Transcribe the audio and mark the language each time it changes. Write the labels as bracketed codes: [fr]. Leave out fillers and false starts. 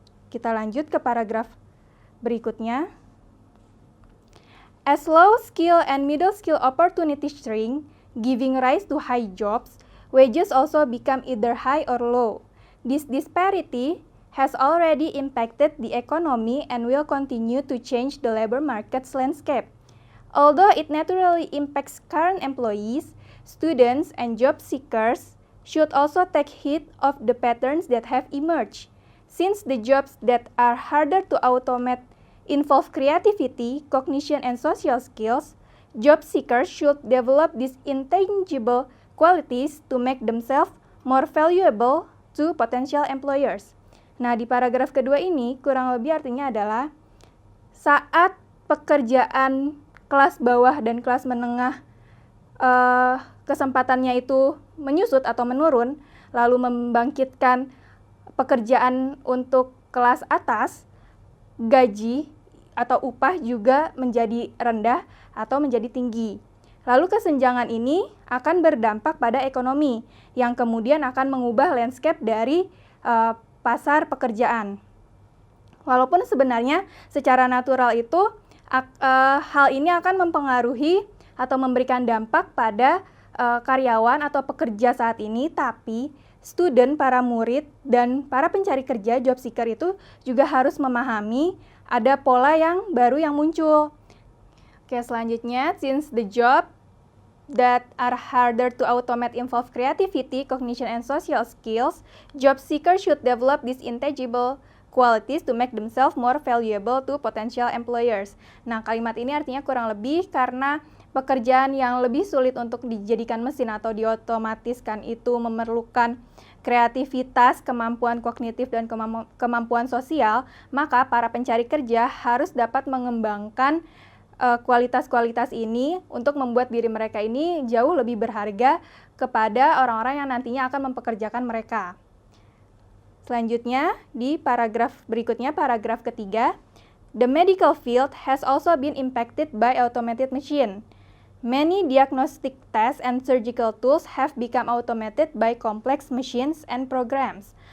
[id] Kita lanjut ke paragraf berikutnya. [en] As low skill and middle skill opportunities shrink, giving rise to high jobs, wages also become either high or low. This disparity has already impacted the economy and will continue to change the labor market's landscape. Although it naturally impacts current employees, students, and job seekers should also take heed of the patterns that have emerged. Since the jobs that are harder to automate involve creativity, cognition, and social skills, job seekers should develop these intangible qualities to make themselves more valuable to potential employers. [id] Nah, di paragraf kedua ini kurang lebih artinya adalah saat pekerjaan kelas bawah dan kelas menengah kesempatannya itu menyusut atau menurun, lalu membangkitkan pekerjaan untuk kelas atas, gaji atau upah juga menjadi rendah atau menjadi tinggi. Lalu kesenjangan ini akan berdampak pada ekonomi yang kemudian akan mengubah landscape dari pasar pekerjaan. Walaupun sebenarnya secara natural itu hal ini akan mempengaruhi atau memberikan dampak pada karyawan atau pekerja saat ini, tapi student, para murid, dan para pencari kerja, job seeker itu juga harus memahami ada pola yang baru yang muncul. Oke, selanjutnya, [en] since the job that are harder to automate involve creativity, cognition, and social skills, job seekers should develop these intangible qualities to make themselves more valuable to potential employers. [id] Nah, kalimat ini artinya kurang lebih karena pekerjaan yang lebih sulit untuk dijadikan mesin atau diotomatiskan itu memerlukan kreativitas, kemampuan kognitif, dan kemampuan sosial, maka para pencari kerja harus dapat mengembangkan kualitas-kualitas ini untuk membuat diri mereka ini jauh lebih berharga kepada orang-orang yang nantinya akan mempekerjakan mereka. Selanjutnya, di paragraf berikutnya, paragraf ketiga, [en] the medical field has also been impacted by automated machine. Many diagnostic tests and surgical tools have become automated by complex machines and programs.